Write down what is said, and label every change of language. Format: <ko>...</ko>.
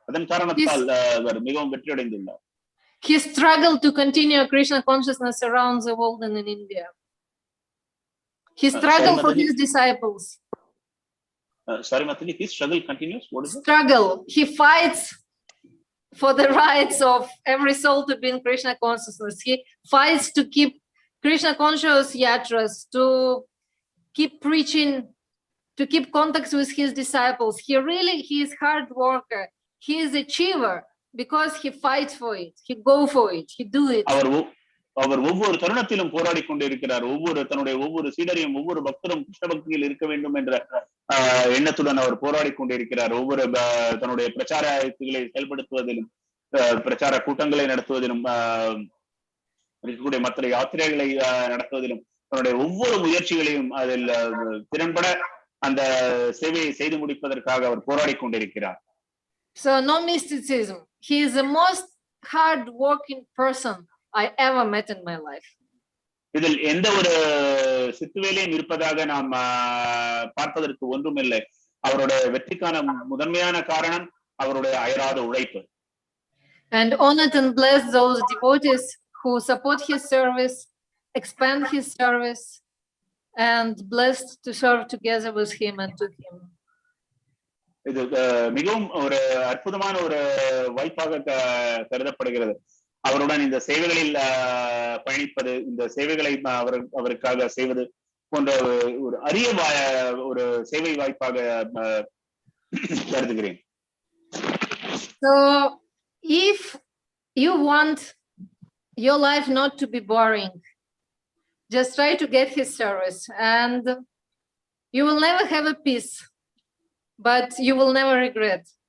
<ta>அதன் காரணத்தால் அவர் மிகவும் வெற்றி அடைந்துள்ளார்.</ta> <en>He struggled to continue Krishna consciousness around the world and in India. He struggled for his disciples. Sorry, Matani, his struggle continues. What is it? Struggle. He fights for the rights of every soul to be in Krishna consciousness. He fights to keep Krishna conscious yatras, to keep preaching, to keep contacts with his disciples. He is hard worker. He is achiever because he fights for it. He go for it. He do it.</en> <ta>அவர் ஒவ்வொரு தருணத்திலும் போராடி கொண்டிருக்கிறார். தன்னுடைய ஒவ்வொரு சீடரையும் ஒவ்வொரு பக்தரும் கிருஷ்ண பக்தியில் இருக்க வேண்டும் என்ற எண்ணத்துடன் அவர் போராடி கொண்டிருக்கிறார். ஒவ்வொரு தன்னுடைய பிரச்சார யுக்திகளை செயல்படுத்துவதிலும் பிரச்சார கூட்டங்களை நடத்துவதிலும் இருக்கக்கூடிய மற்ற யாத்திரைகளை நடத்துவதிலும் தன்னுடைய ஒவ்வொரு முயற்சிகளையும் அதில் திறன்பட அந்த சேவையை செய்து முடிப்பதற்காக அவர் போராடி கொண்டிருக்கிறார்.</ta> <en>So no mysticism. He is the most hard working person I ever met in my life.</en> <ta>இதில் எந்த ஒரு சித்துவேலையும் இருப்பதாக நாம் பார்ப்பதற்கு ஒன்றுமில்லை. அவருடைய வெற்றிக்கான முதன்மையான காரணம் அவருடைய அயராத உழைப்பு.</ta> <en>And honored and blessed those devotees who support his service, expand his service, and blessed to serve together with him and to him.</en> <ta>இது மிகவும் ஒரு அற்புதமான ஒரு வாய்ப்பாக கருதப்படுகிறது. அவருடன் இந்த சேவைகளில் பயணிப்பது, இந்த சேவைகளை அவருக்காக செய்வது போன்ற ஒரு அரிய ஒரு சேவை வாய்ப்பாக கருதுகிறேன்.</ta> <en>So if you want your life not to be boring, just try to get his service and you will never have a peace, but you will never regret.</en>